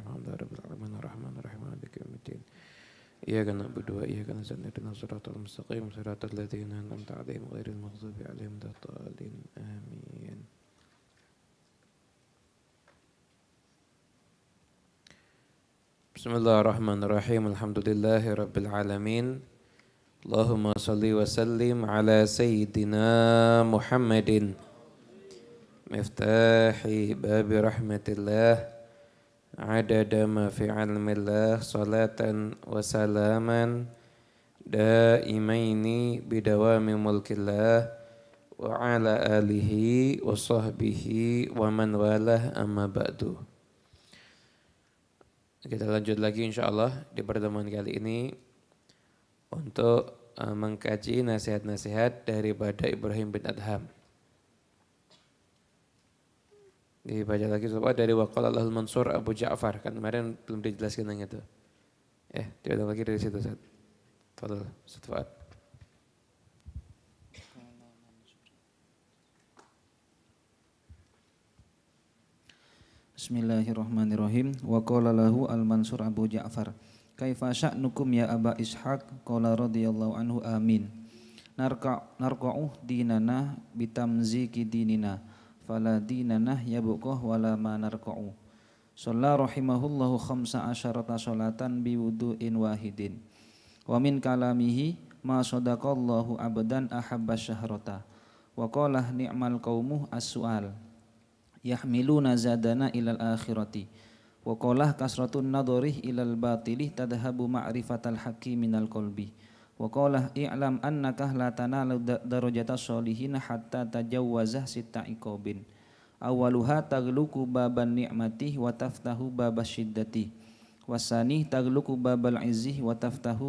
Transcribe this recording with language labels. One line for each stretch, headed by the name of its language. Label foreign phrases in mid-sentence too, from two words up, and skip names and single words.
Arabic: الحمد لله رب العالمين الرحمن الرحيم مالك يوم الدين. إياك نعبد وإياك نستعين اهدنا الصراط المستقيم صراط الذين أنعمت عليهم غير المغضوب عليهم ولا الضالين آمين. بسم الله الرحمن الرحيم. الحمد لله رب العالمين. اللهم صل وسلم على سيدنا محمد مفتاح باب رحمة الله عدد ما في علم الله صلاة وسلاما دائمين بدوام ملك الله وعلى آله وصحبه ومن والاه أما بعد.
Indonesian: Kita lanjut lagi insyaallah di pertemuan kali ini untuk mengkaji nasihat-nasihat daripada Ibrahim bin Adham. Dibaca lagi coba dari
Arabic: وقال له المنصور أبو جعفر,
Indonesian: kan kemarin belum dijelaskan yang itu. Diulang lagi dari situ Ustaz. Fadhil, Ustaz Fuad.
Arabic: بسم الله الرحمن الرحيم. وقال له المنصور أبو جعفر، كيف شأنكم يا أبا إسحاق? قال رضي الله عنه آمين. نرقع دنيانا بتمزيق ديننا فلا ديننا يبقى ولا ما نرقع. صلى رحمه الله خمس عشرة صلاة بوضوء واحد. ومن كلامه ما صدق الله عبدا أحب الشهرة. وقال نعم القوم السؤال يحملون زادنا إلى الآخرة وقال كثرة النظر إلى الباطل تذهب معرفة الحق من القلب وقال اعلم أنك لا تنال درجة الصالحين حتى تجوز ست عقبات أولها تغلق باب النعمة وتفتح باب الشدة والثانية تغلق باب العز وتفتح babas syiddati wasani tagluku babal izzi wa taftahu